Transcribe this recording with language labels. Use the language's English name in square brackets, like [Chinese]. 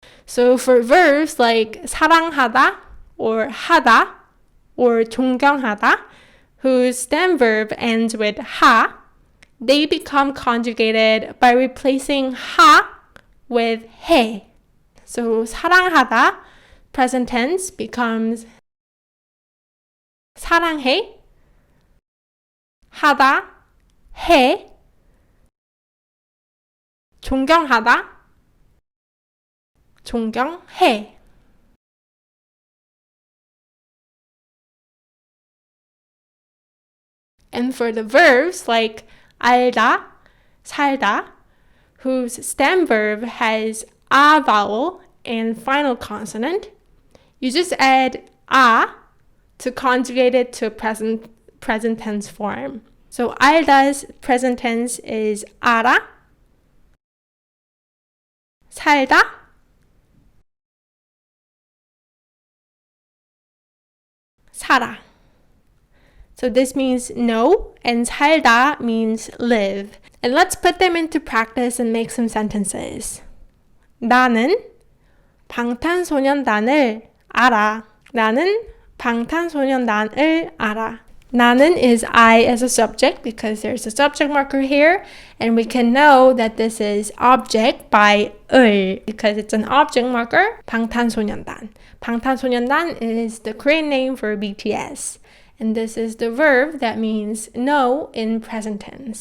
[English] So for verbs like 사랑하다 or 하다 or 존경하다, whose stem verb ends with 하, they become conjugated by replacing 하 with 해. So 사랑하다, present tense, becomes 사랑해, 하다, 해, 존경하다, 존경해. And for the verbs like 알다, 살다, whose stem verb has a vowel and final consonant, you just add a to conjugate it to a present tense form. So 알다's present tense is 알아, 살다, 살아. So this means know, and 살다 means live. And let's put them into practice and make some sentences. [Korean] 나는 방탄소년단을 알아. 나는 방탄소년단을 알아. [English] 나는 is I as a subject because there's a subject marker here, and we can know that this is object by 을 because it's an object marker. [Korean] 방탄소년단. [English] 방탄소년단 is the Korean name for BTS, and this is the verb that means know in present tense.